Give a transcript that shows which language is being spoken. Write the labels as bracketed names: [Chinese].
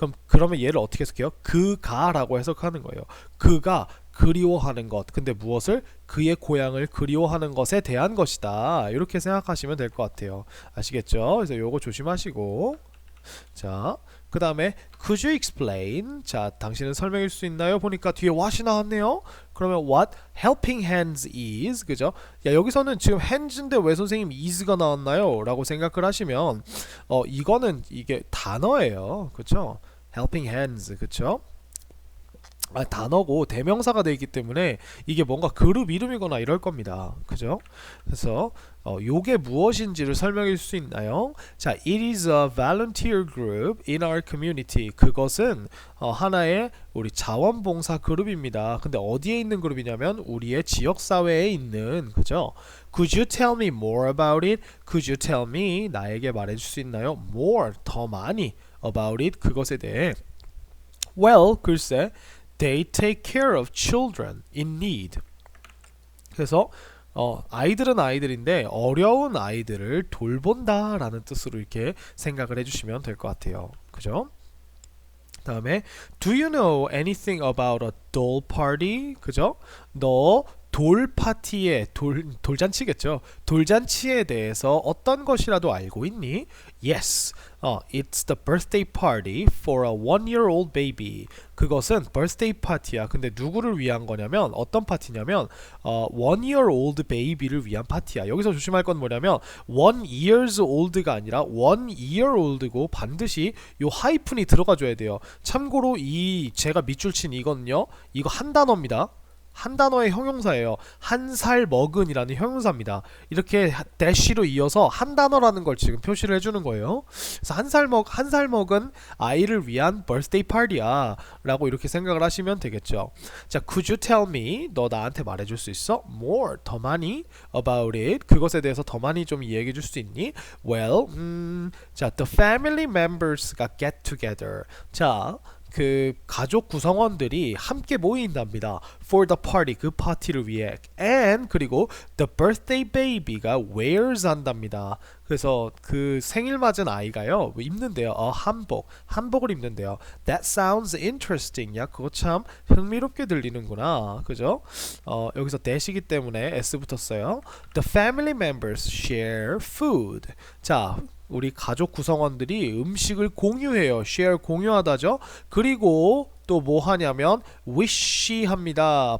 [Korean] 그러면 얘를 어떻게 해석해요? 그가라고 해석하는 거예요. 그가 그리워하는 것. 근데 무엇을? 그의 고향을 그리워하는 것에 대한 것이다. 이렇게 생각하시면 될 것 같아요. 아시겠죠? 그래서 요거 조심하시고 자, 그 다음에 [English] Could you explain? [Korean] 자, 당신은 설명할 수 있나요? 보니까 뒤에 what이 나왔네요. 그러면 [English] what helping hands is, [Korean] 그죠? 야, 여기서는 지금 hands인데 왜 선생님 is가 나왔나요? 라고 생각을 하시면 이거는 이게 단어예요. 그쵸? helping hands, 그쵸? 단어고 대명사가 되어 있기 때문에 이게 뭔가 그룹 이름이거나 이럴 겁니다. 그죠? 그래서 요게 무엇인지를 설명해 줄 수 있나요? [English] 자, it is a volunteer group in our community. [Korean] 그것은 하나의 우리 자원봉사 그룹입니다. 근데 어디에 있는 그룹이냐면 우리의 지역사회에 있는, 그죠? [English] Could you tell me more about it? Could you tell me, [Korean] 나에게 말해줄 수 있나요? More, 더 많이 [English] about it, [Korean] 그것에 대해. [English] Well, [Korean] 글쎄 [English] They take care of children in need. [Korean] 그래서 아이들은 아이들인데 어려운 아이들을 돌본다라는 뜻으로 이렇게 생각을 해주시면 될 것 같아요. 그죠? [English] 다음에 Do you know anything about a doll party? [Korean] 그죠? 너 돌 파티에 돌잔치겠죠. 돌잔치에 대해서 어떤 것이라도 알고 있니? [English] Yes. It's the birthday party for a 1-year-old baby. [Korean] 그것은 birthday 파티야. 근데 누구를 위한 거냐면 어떤 파티냐면 [English] 1-year-old baby [Korean] 를 위한 파티야. 여기서 조심할 건 뭐냐면 1 years old가 아니라 1-year-old고 반드시 요 하이픈이 들어가줘야 돼요. 참고로 제가 밑줄 친 이거는요. 이거 한 단어입니다. 한 단어의 형용사예요. 한 살 먹은이라는 형용사입니다. 이렇게 대시로 이어서 한 단어라는 걸 지금 표시를 해주는 거예요. 그래서 한 살 먹은 아이를 위한 birthday party야 라고 이렇게 생각을 하시면 되겠죠. [English] 자, could you tell me? [Korean] 너 나한테 말해줄 수 있어? [English] More, [Korean] 더 많이 [English] about it. [Korean] 그것에 대해서 더 많이 좀 이야기해 줄 수 있니? [English] Well, 자, the family members가 get together. 자, [Korean] 그 가족 구성원들이 함께 모인답니다. [English] For the party, [Korean] 그 파티를 위해. [English] And [Korean] 그리고 [English] the birthday baby가 wears [Korean] 한답니다. 그래서 그 생일 맞은 아이가요 입는데요. 한복을 입는데요. [English] That sounds interesting. [Korean] 야 그거 참 흥미롭게 들리는구나. 그죠? 여기서 that이기 때문에 s 붙었어요. [English] The family members share food. [Korean] 자 우리 가족 구성원들이 음식을 공유해요. share 공유하다죠. 그리고 또 뭐 하냐면 wish 합니다.